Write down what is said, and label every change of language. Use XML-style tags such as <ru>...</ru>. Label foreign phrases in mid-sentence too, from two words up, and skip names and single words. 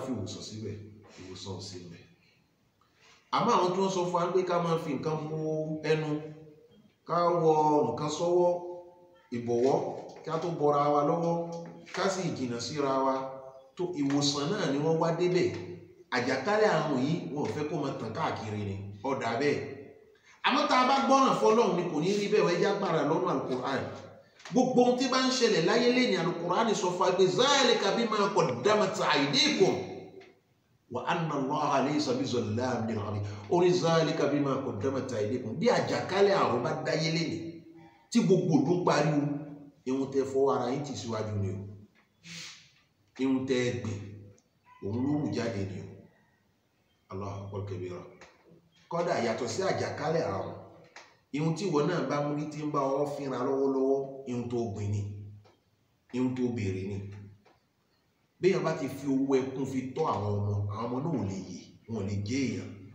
<yo>fi ìwòsàn síbẹ̀ ìwòsàn síbẹ̀ àmọ́ àwọn tí wọ́n sọ fún wa pé ká máa fi nǹkan bo ẹnu ká wọ nǹkan sọ́wọ́ ìbọ̀wọ́ ká tó bọra wa lọ́wọ́ ká sì jìnnà síra wa tó ìwòsàn náà ni wọ́n wá débẹ̀ àjàkálẹ̀ àrùn yìí wọn ò fẹ́ kó máa tàn káàkiri ni ọ̀dà bẹ́ẹ̀ àmọ́ tá a bá gbọ́ràn fọlọ́run ni kò ní rí bẹ́ẹ̀ wẹ́ẹ́ jágbára lọ́nà alukur'an gbogbo ohun tí bá ń ṣẹlẹ̀ láyé lẹ́ni alukur'an sọ fún wa pé</yo> <ar>ذلك بما قدمت أيديكم وأن الله ليس بظلام للعبيد</ar> <yo>orí</yo> <ar>ذلك بما قدمت أيديكم</ar> <yo>bí àjàkálẹ̀ àrùn bá dáyé lẹ́ni tí gbogbo ọdún pariwo ihun tẹ fọwọ́ ara yín ti síwájú ni o ihun tẹ gbìn òun ló wù jáde ni o</yo> <ar>الله أكبر كبيرا</ar> <yo>kọ́dà yàtọ̀ sí àjàkálẹ̀ àrùn ihun tí ìwọ náà bá mú ní tí ń bá ọ fínra lọ́wọ́lọ́wọ́ ihun tó gbìn ni ihun tó béèrè ni béèyàn bá ti fi owó ẹkún fi tọ́ àwọn ọmọ náà ò lè yè wọn ò lè jẹ́ èèyàn</yo>